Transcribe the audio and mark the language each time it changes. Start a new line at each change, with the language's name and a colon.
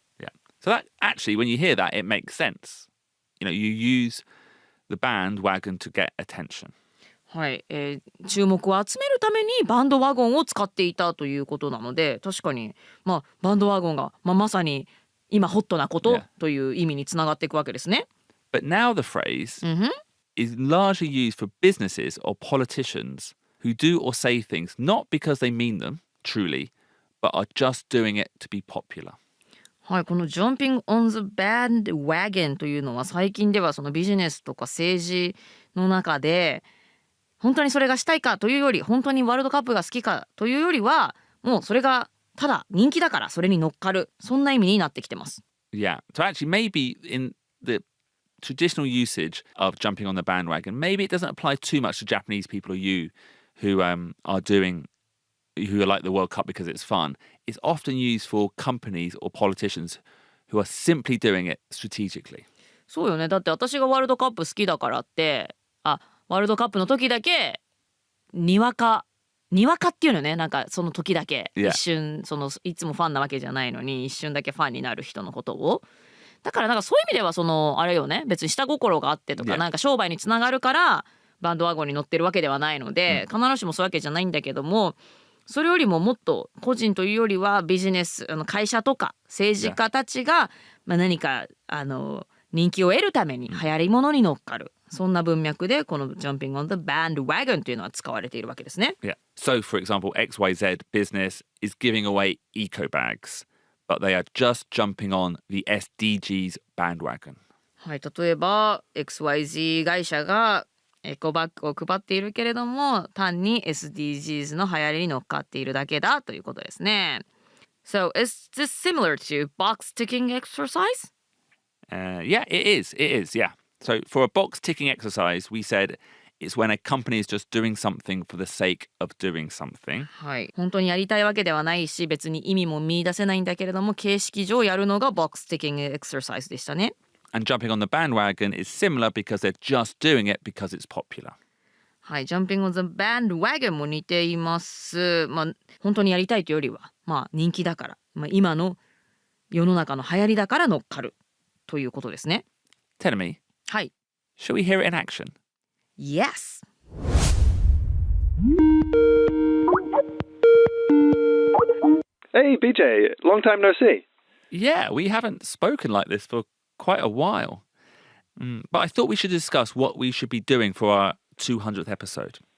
English: Yeah. So that actually, when you hear that, it makes sense. You use the bandwagon to get attention.
Japanese: はい、注目を集めるためにバンドワゴンを使っていたということなので、確かにバンドワゴンが、まさに今ホットなことという意味につながっていくわけですね。
English: But now the phrase is largely used for businesses or politicians who do or say things not because they mean them truly, but are just doing it to be popular.
Japanese: はい、この
English: Jumping on the bandwagon
Japanese: というのは最近ではそのビジネスとか政治の中で本当にそれがしたいかというより、本当にワールドカップが好きかというよりは、もうそれがただ人気だからそれに乗っかる、そんな意味になってきてます。
English: Yeah, so actually maybe in the traditional usage of jumping on the bandwagon, maybe it doesn't apply too much to Japanese people or you who who are like the World Cup because it's fun. It's often used for companies or politicians who are simply doing it strategically.
Japanese: そうよね。だって私がワールドカップ好きだからって、ワールドカップの時だけにわかっていうのね、なんかその時だけ、一瞬そのいつもファンなわけじゃないのに一瞬だけファンになる人のことを、だからなんかそういう意味ではそのあれよね、別に下心があってとか、なんか商売につながるからバンドワゴンに乗ってるわけではないので、必ずしもそういうわけじゃないんだけども、それよりももっと個人というよりはビジネス、会社とか政治家たちが、何か人気を得るために流行り物に乗っかる、そんな文脈でこの
English: Jumping on the bandwagon
Japanese: というのは使われているわけですね。
English: Yeah. So, for example, XYZ business is giving away eco bags, but they are just jumping on the SDGs bandwagon.
Japanese: はい、例えば XYZ 会社がエコバッグを配っているけれども、単に SDGs の流行りに乗っかっているだけだということですね。
English: So, is this similar to box-ticking exercise? Yeah, it is. It is, yeah. So, for a box-ticking exercise, we said it's when a company is just doing something for the sake of doing something.
Japanese: はい、本当にやりたいわけではないし、別に意味も見出せないんだけれども、形式上やるのが
English: box-ticking exercise
Japanese: でしたね。
English: And jumping on the bandwagon is similar because they're just doing it because it's popular.
Japanese: はい、
English: Jumping on the bandwagon
Japanese: も似ています。本当にやりたいというよりは、人気だから、今の世の中の流行りだから乗っかるということですね。
English: Tell me.
Japanese: はい。
English: Shall we hear it in action? Yes. Hey, BJ, long time no see. Yeah, we haven't spoken like this for quite a while. But I thought we should discuss what we should be doing for our 200th episode.